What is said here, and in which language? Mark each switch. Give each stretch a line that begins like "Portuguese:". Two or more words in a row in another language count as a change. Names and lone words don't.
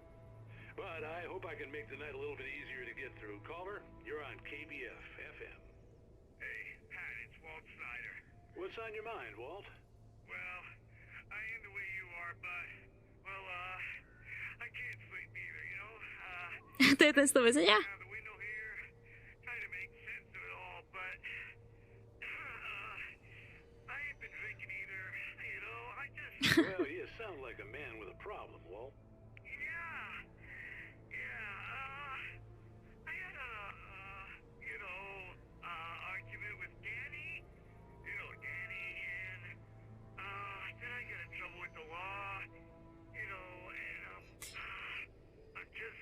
English: But I hope I can make the night a little bit easier to get through. Caller, you're on KBF FM. Hey, Pat, it's Walt Snyder. What's on your mind, Walt? Well, I am the way you are, but, well, I can't sleep either, you know?
Slovak: To je ten z toho väzenia?
English: The window here, trying to make sense of it all, but, I ain't been drinking either, you know, I just... Well, you sound like a man with a problem, Walt. Argument with Danny, you know, Danny, and, then I get in trouble with the law, you know, and, I'm just...